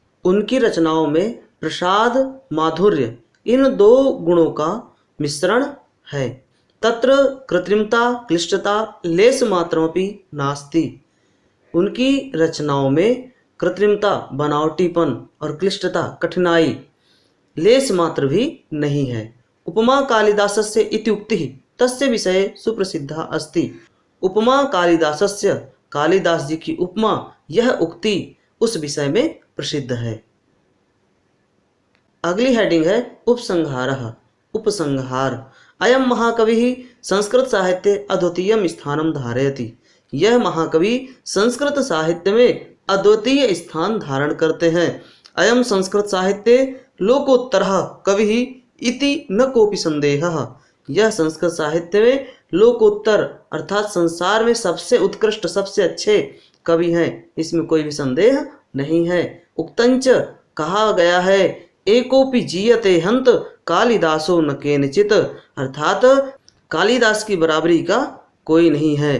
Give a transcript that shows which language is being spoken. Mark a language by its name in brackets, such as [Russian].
[Hindi] उनकी रचनाओं में प्रसाद माधुर्य इन दो गुणों का मिश्रण है। [Sanskrit] तत्र कृत्रिमता क्लिष्टता लेस मात्रमपि नास्ति। [Hindi] उनकी रचनाओं में कृत्रिमता बनावटीपन और क्लिष्टता कठिनाई लेस मात्र भी नहीं है। [Sanskrit] उपमा कालिदासस्य इति उक्तिः तस्य विषये सुप्रसिद्धा अस्ति। उपमा कालिदासस्य, [Hindi] कालिदास जी की उपमा, यह उक्ति उस विषय में प्रसिद्ध है। अगली हेडिंग है उपसंहारः। उपसंहार। [Sanskrit] अयम महाकवि संस्कृत साहित्ये अद्वितीय स्थानं धारयति। [Hindi] यह महाकवि संस्कृत साहित्य में अद्वितीय स्थान धारण करते हैं। [Sanskrit] अयम संस्कृत साहित्ये लोकोत्तरः कविः इति न कोपि संदेहः। [Hindi] यह संस्कृत साहित्य में लोकोत्तर अर्थात संसार में सबसे उत्कृष्ट सबसे अच्छे कवि हैं, इसमें कोई भी संदेह नहीं है। [Sanskrit] उक्तंच [Hindi] कहा गया है [Sanskrit] एकोपि जीयते हंत कालिदासो न केनचित। [Hindi] अर्थात कालिदास की बराबरी का कोई नहीं है।